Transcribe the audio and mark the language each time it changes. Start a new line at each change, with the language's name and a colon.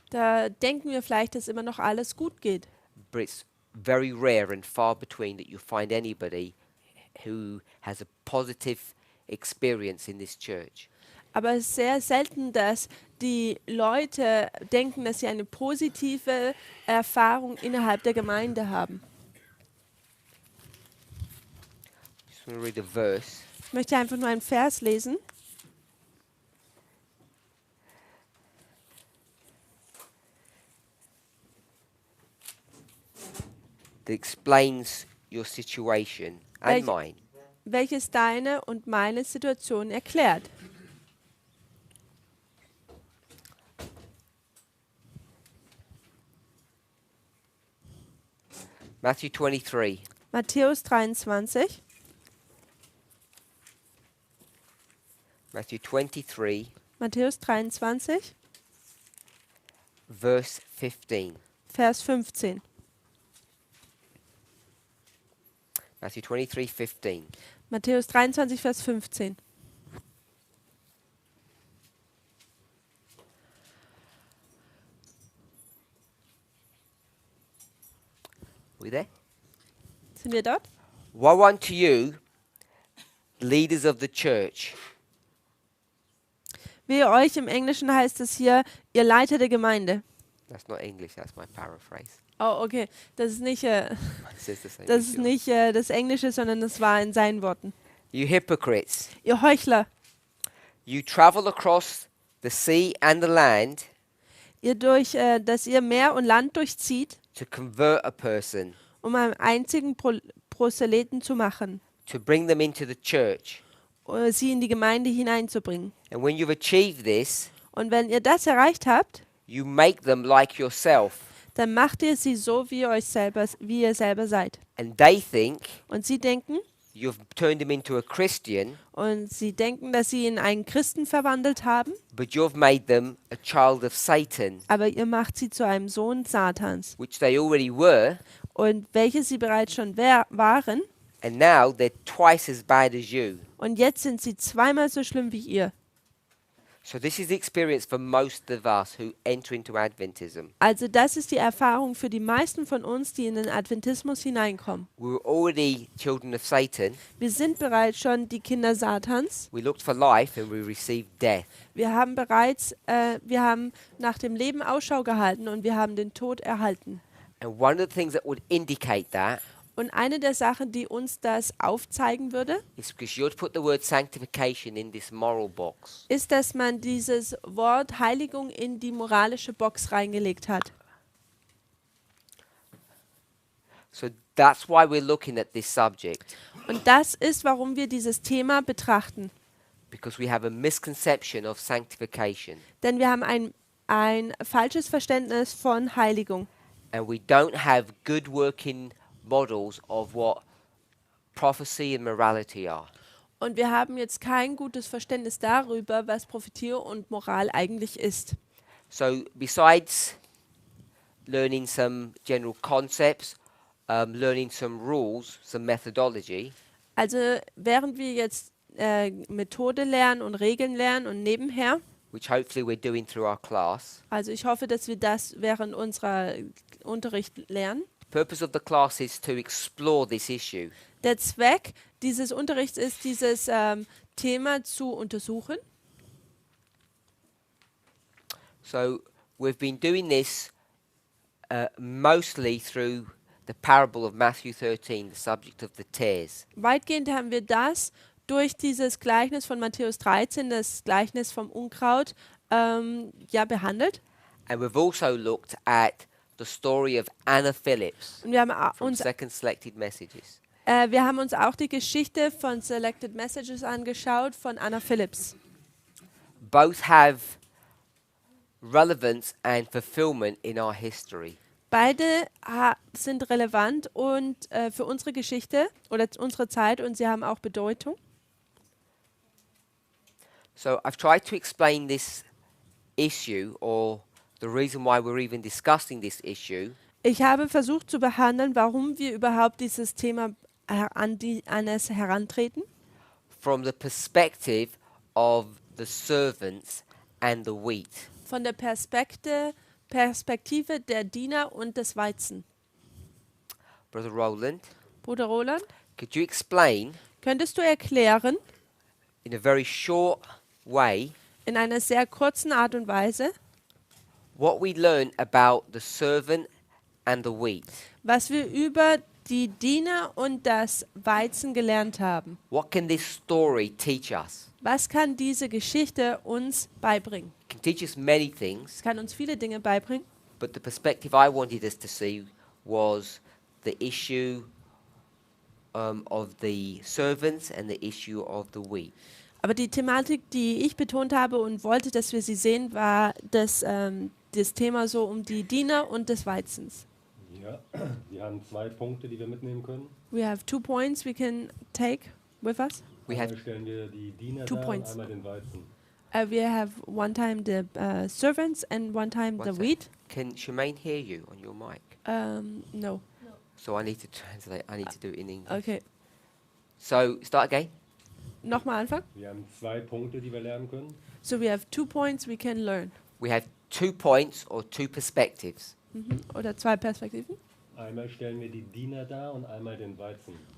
German: da denken wir vielleicht, dass immer noch alles gut geht.
English: but it's very rare and far between that you find anybody who has a positive experience in this church.
German: Aber es ist sehr selten, dass die Leute denken, dass sie eine positive Erfahrung innerhalb der Gemeinde haben.
English: Just want to read a verse.
German: Ich möchte einfach nur einen Vers lesen.
English: That explains your situation and
German: Welch-
English: mine.
German: Welches deine und meine Situation erklärt.
English: Matthew 23.
German: Matthäus 23,
English: Matthew 23,
German: Matthäus 23,
English: verse 15.
German: Vers 15.
English: Matthew 23, 15.
German: Matthäus 23, Vers 15.
English: Are we there?
German: Sind wir dort?
English: Woe unto you, leaders of the church,
German: Wehe euch, im Englischen heißt es hier, ihr Leiter der Gemeinde.
English: that's not English, that's my paraphrase. Oh, okay.
German: Das ist nicht,
English: It says the same.
German: das,
English: as
German: ist
English: yours.
German: nicht das Englische, sondern das war in seinen Worten.
English: You hypocrites,
German: Ihr Heuchler,
English: you travel across the sea and the land
German: dass ihr Meer und Land durchzieht,
English: to convert a person,
German: um einen einzigen Proselyten zu machen,
English: to bring them into the church.
German: sie in die Gemeinde hineinzubringen.
English: And when you've achieved this,
German: Und wenn ihr das erreicht habt,
English: you make them like yourself.
German: dann macht ihr sie so, wie ihr selber seid.
English: And they think
German: Und sie denken,
English: you've turned him into a Christian,
German: dass sie ihn in einen Christen verwandelt haben,
English: but you've made them a child of Satan,
German: aber ihr macht sie zu einem Sohn Satans.
English: which they already were,
German: Und welche sie bereits schon waren,
English: and now they're twice as bad as you.
German: und jetzt sind sie zweimal so schlimm wie ihr.
English: So this is the experience for most of us who enter into Adventism.
German: Also das ist die Erfahrung für die meisten von uns, die in den Adventismus hineinkommen.
English: We were already children of Satan.
German: Wir sind bereits schon die Kinder Satans.
English: We looked for life and we received death.
German: Wir haben nach dem Leben Ausschau gehalten und wir haben den Tod erhalten.
English: And one of the things that would indicate that
German: Und eine der Sachen, die uns das aufzeigen würde,
English: is because you ought to put the word sanctification in this moral box.
German: ist, dass man dieses Wort Heiligung in die moralische Box reingelegt hat.
English: So that's why we're looking at this subject,
German: Und das ist, warum wir dieses Thema betrachten.
English: because we have a misconception of sanctification
German: Denn wir haben ein falsches Verständnis von Heiligung.
English: and we don't have good working models of what prophecy and morality are.
German: Und wir haben jetzt kein gutes Verständnis darüber, was Prophetie und Moral eigentlich ist.
English: So besides learning some general concepts, learning some rules, some methodology,
German: Also während wir jetzt Methode lernen und Regeln lernen und nebenher,
English: which hopefully we're doing through our class,
German: also ich hoffe, dass wir das während unserer Unterricht lernen.
English: the purpose of the class is to explore this issue.
German: Der Zweck dieses Unterrichts ist, dieses Thema zu untersuchen.
English: So we've been doing this mostly through the parable of Matthew 13, the subject of the tares.
German: Weitgehend haben wir das durch dieses Gleichnis von Matthäus 13, das Gleichnis vom Unkraut, behandelt.
English: And we've also looked at the story of Anna Phillips
German: Und wir haben,
English: from Second Selected Messages.
German: wir haben uns auch die Geschichte von Selected Messages angeschaut von Anna Phillips.
English: Both have relevance and fulfillment in our history.
German: Beide sind relevant und für unsere Geschichte oder unsere Zeit, und sie haben auch Bedeutung.
English: So I've tried to explain this issue, or the reason why we're even discussing this issue,
German: Ich habe versucht zu behandeln, warum wir überhaupt dieses Thema an es herantreten,
English: from the perspective of the servants and the wheat.
German: Von der Perspektive der Diener und des Weizen.
English: Brother Roland,
German: Bruder Roland,
English: could you explain
German: könntest du erklären,
English: in a very short way
German: in einer sehr kurzen Art und Weise,
English: what we learned about the servant and the wheat?
German: was wir über die Diener und das Weizen gelernt haben?
English: What can this story teach us?
German: Was kann diese Geschichte uns beibringen?
English: It can teach us many things,
German: Es kann uns viele Dinge beibringen,
English: but the perspective I wanted us to see was the issue of the servants and the issue of the wheat.
German: aber die Thematik, die ich betont habe und wollte, dass wir sie sehen, war das Thema so um die Diener und des Weizens. Ja, wir haben 2 Punkte, die wir mitnehmen können.
English: We have 2 points we can take with us. We have
German: Einmal stellen wir die Diener
English: 2
German: dar und
English: points.
German: einmal den Weizen.
English: We have one time the servants and one time One the sec. wheat. Can Shemaine hear you on your mic? No. So I need to translate. I need to do it in English. Okay. So start again.
German: Nochmal anfangen. Wir haben 2 Punkte, die wir lernen können.
English: So we have 2 points we can learn. We have 2 points or 2 perspectives.
German: Oder 2 Perspektiven. Einmal stellen wir die Diener dar und einmal den Weizen.